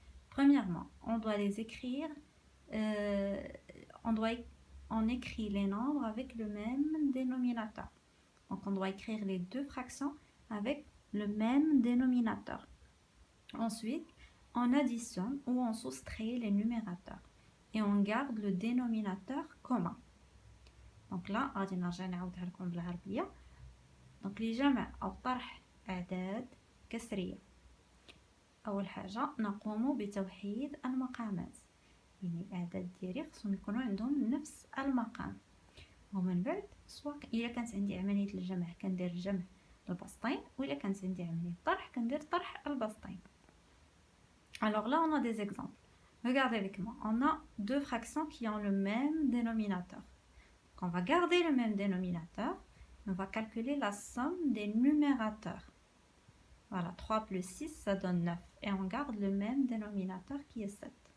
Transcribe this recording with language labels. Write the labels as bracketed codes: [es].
[fr] Premièrement, on doit les écrire, euh, on doit on écrit les nombres avec le même dénominateur. Donc on doit écrire les deux fractions avec le même dénominateur. Ensuite, on additionne ou on soustrait les numérateurs et on garde le dénominateur commun. Donc là, [ar] غادي نرجع نعاودها لكم بالعربية. Donc لجمع أو طرح أعداد كسرية. أول حاجة نقوم بتوحيد المقامات، يعني الأعداد ديالي خصهم يكونوا عندهم نفس المقام. ومن بعد سواء إلا كانت عندي عملية الجمع كندير جمع البسطين، وإلا كانت عندي عملية طرح كندير طرح البسطين. [fr] Alors là, on a des exemples. Regardez avec moi. On a deux fractions qui ont le même dénominateur. Donc, on va garder le même dénominateur. On va calculer la somme des numérateurs. Voilà, 3 plus 6, ça donne 9. Et on garde le même dénominateur qui est 7.